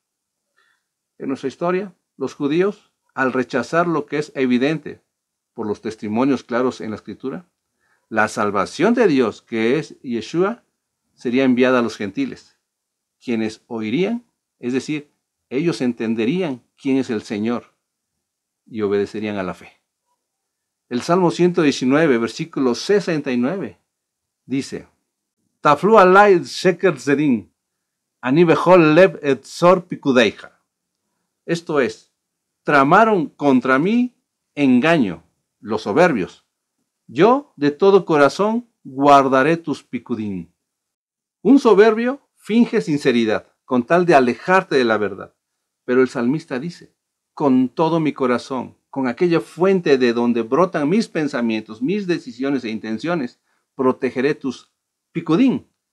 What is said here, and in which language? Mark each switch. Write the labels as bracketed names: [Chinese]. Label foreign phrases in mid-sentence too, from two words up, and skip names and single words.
[Spanish] En nuestra historia, los judíos, al rechazar lo que es evidente por los testimonios claros en la Escritura, la salvación de Dios, que es Yeshua, sería enviada a los gentiles, quienes oirían, es decir, ellos entenderían quién es el Señor y obedecerían a la fe. El Salmo 119, versículo 69, dice: [Hebrew] טפלו עלי שקר זרין אני בכל לב את צור פקודיך. [Spanish] Esto es, tramaron contra mí engaño, los soberbios. Yo de todo corazón guardaré tus picudín. Un soberbio finge sinceridad, con tal de alejarte de la verdad. Pero el salmista dice: con todo mi corazón, con aquella fuente de donde brotan mis pensamientos, mis decisiones e intenciones, protegeré tus picudín.